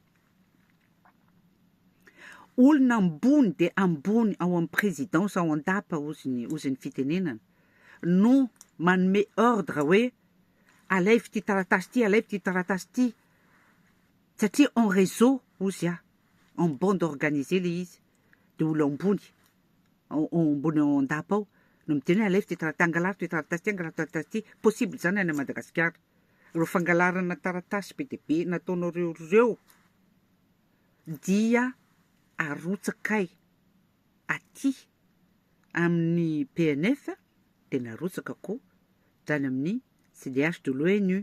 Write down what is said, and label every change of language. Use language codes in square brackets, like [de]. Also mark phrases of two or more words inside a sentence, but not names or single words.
[mg] Olona ambony de ambony ao amin'ny présidence ao an-dapa ozy ny fitenenana no manome ordre hoe alaivo ty taratasy ty satria [fr] en réseau [mg] ozy [fr] en bande organisée [mg] le izy de olo ambony ao an-dapa ao no miteny hoe alaivo ty taratasy, angalaro ty taratasy ty, possible zany any Madagasikara. Ro fangalarana taratasy be de be nataonareo reo dia arotsakay aty amin'ny PNF de narotsaka koa tany amin'ny [fr] CDH de l'ONU.